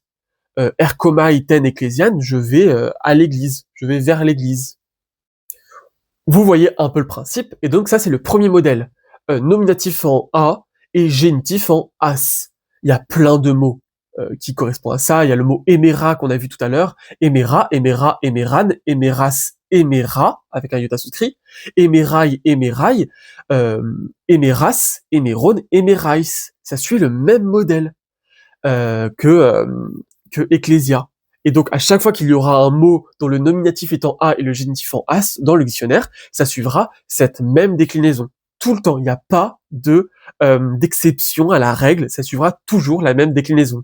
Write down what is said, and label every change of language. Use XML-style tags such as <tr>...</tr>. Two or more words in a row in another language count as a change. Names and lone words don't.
<el>ἔρχομαι τὴν ἐκκλησίαν,</el> <fr>je vais à l'église, je vais vers l'église. Vous voyez un peu le principe, et donc ça c'est le premier modèle. Nominatif en a et génitif en as. Il y a plein de mots qui correspondent à ça. Il y a le mot éméra qu'on a vu tout à l'heure.</fr> <el>ἡμέρα, ἡμέρα, ἡμέραν, ἡμέρας, ἡμέρᾳ,</el> <fr>avec un iota souscrit.</fr> <el>ἡμέραι, ἡμέραι, ἡμέρας, ἡμερῶν, ἡμέραις.</el> <fr>Ça suit le même modèle que ecclésia. Et donc, à chaque fois qu'il y aura un mot dont le nominatif est en a et le génitif en as dans le dictionnaire, ça suivra cette même déclinaison. Tout le temps, il n'y a pas d'exception à la règle, ça suivra toujours la même déclinaison.</fr>